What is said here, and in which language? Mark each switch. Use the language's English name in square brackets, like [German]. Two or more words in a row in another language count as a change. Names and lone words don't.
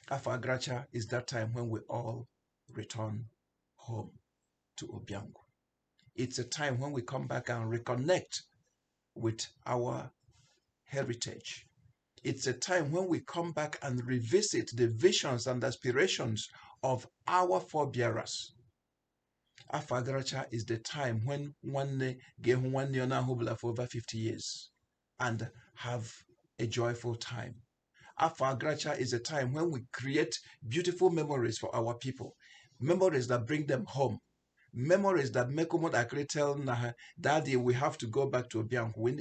[English] Afo Agarachaa is that time when we all return home to Obiangwu. It's a time when we come back and reconnect with our heritage. It's a time when we come back and revisit the visions and aspirations of our forebearers. Afo Agarachaa is the time when one gehu one hubla for over 50 years and have a joyful time. Afo Agarachaa is a time when we create beautiful memories for our people, memories that bring them home, memories that make them actually tell Daddy, we have to go back to Obiangwu.